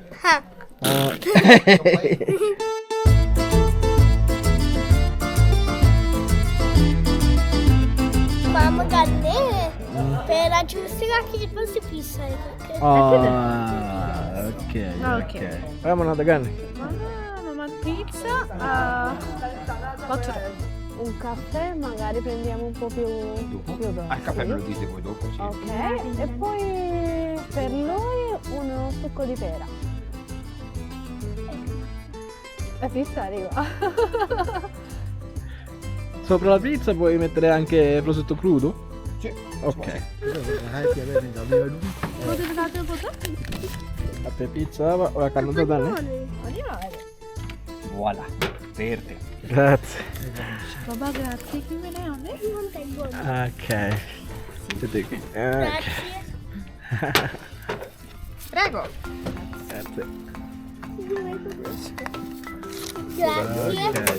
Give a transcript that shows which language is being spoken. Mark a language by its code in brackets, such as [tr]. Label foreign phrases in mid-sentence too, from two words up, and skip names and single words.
[si] මම ගන්නේ පේරා ජූස් එකක් ඊට පස්සේ පිස්සා එකක්. [en] okay. okay. [si] ඔයා මොනවද ගන්නෙ? මම pizza [it] Un caffè, magari prendiamo un po' più dolce. Al caffè me lo dite voi dopo, sì. Ok, e poi per lui uno succo di pera. La pizza arriva. Sopra la pizza puoi mettere anche prosciutto crudo? Sì. Ok. [si] පොතට තාත්තේ පොත අපේ pizza ඔයා කන්නද දන්නේ? [it] Voilà, verde. Grazie. [si] බබා ග්‍රාත්සි කිව්වේ නෑ ඔන්නේ [en] Okay. Okay. [it] Prego. Grazie. Grazie. Okay.